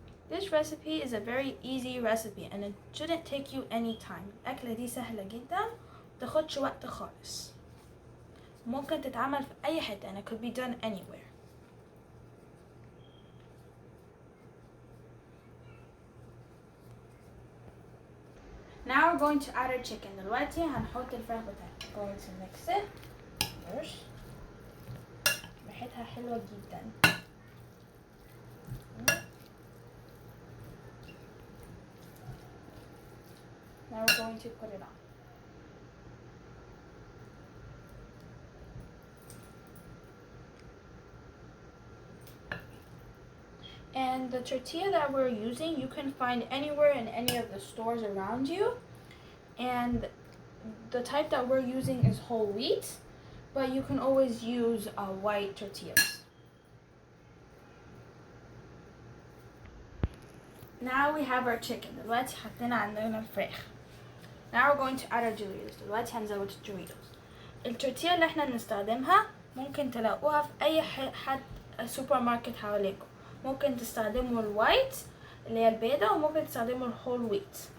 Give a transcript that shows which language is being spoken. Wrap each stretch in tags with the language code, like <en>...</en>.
<en>This recipe is a very easy recipe and it shouldn't take you any time.</en> <ar>الأكلة دي سهلة جدا متاخدش وقت خالص. ممكن تتعمل في أي حتة</ar> <en>and it could be done anywhere. Now we're going to add our chicken.</en> <ar>دلوقتي هنحط الفراخ بتاعتنا.</ar> <en>Going to mix it first.</en> <ar>ريحتها حلوة جدا.</ar> <en>Now we're going to put it on. And the tortilla that we're using, you can find anywhere in any of the stores around you. And the type that we're using is whole wheat, but you can always use white tortillas. Now we have our chicken.</en> <ar>دلوقتي حطينا عندنا الفراخ.</ar> <en>Now we're going to add our Doritos.</en> <ar>دلوقتي هنزود الدوريتوس. التورتيلا اللي احنا بنستخدمها ممكن تلاقوها في اي حد سوبر ماركت حواليكم. ممكن تستخدموا الوايت اللي هي البيضة وممكن تستخدموا الهول ويت.</ar>